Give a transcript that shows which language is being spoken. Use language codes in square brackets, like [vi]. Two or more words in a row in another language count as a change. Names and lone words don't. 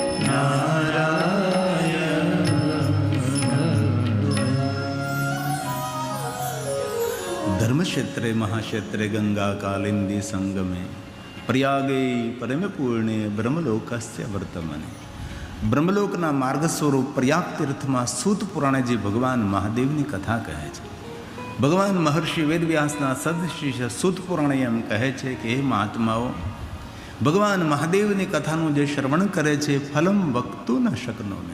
[sa] धर्मक्षेत्रे महाक्षेत्रे गंगा कालिंदी संगमे प्रयागे परम पूर्णे ब्रह्मलोकस्य वर्तमाने. [gu] બ્રહ્મલોકના માર્ગ સ્વરૂપ પ્રયાગ તીર્થમાં સૂત પુરાણેજી ભગવાન મહાદેવની કથા કહે છે. ભગવાન મહર્ષિ વેદવ્યાસના સદશિષ્ય સૂત પુરાણે એમ કહે છે કે હે મહાત્માઓ, ભગવાન મહાદેવની કથાનું જે શ્રવણ કરે છે [sa] ફલમ વક્તું ન શકનો મેં.